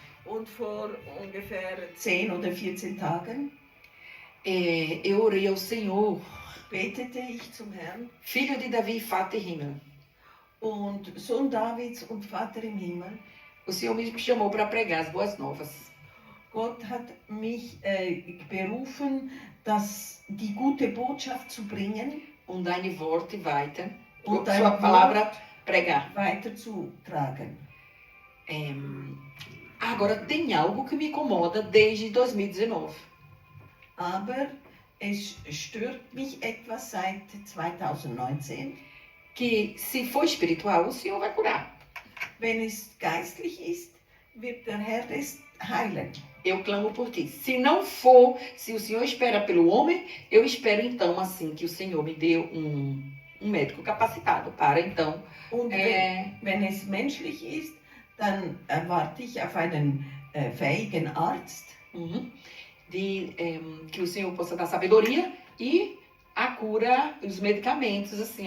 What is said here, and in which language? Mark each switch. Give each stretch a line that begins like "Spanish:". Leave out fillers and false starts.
German: Und vor ungefähr 10 oder 14 Tagen
Portuguese: eu orei ao Senhor,
German: betete ich zum Herrn,
Portuguese: filho de Davi,
German: Vater im Himmel. und Sohn Davids und Vater im Himmel,
Portuguese: O Senhor me chamou para pregar as boas novas.
German: Gott hat mich berufen, die gute Botschaft zu bringen Deine Worte weiter, und
Portuguese: sua
German: deine
Portuguese: palavra pregar.
German: weiterzutragen.
Portuguese: Agora, tem algo que me incomoda desde 2019.
German: Aber es stört mich etwas seit 2019.
Portuguese: Que se for espiritual, o Senhor vai curar.
German: Wenn es geistlich ist, wird der Herr es heilen.
Portuguese: Eu clamo por ti. Se não for, se o Senhor espera pelo homem, eu espero então assim que o Senhor me dê um médico capacitado para então.
German: Und wenn es menschlich ist, dann erwarte ich auf einen fähigen Arzt.
Portuguese: Que o Senhor possa dar sabedoria e a cura, os medicamentos assim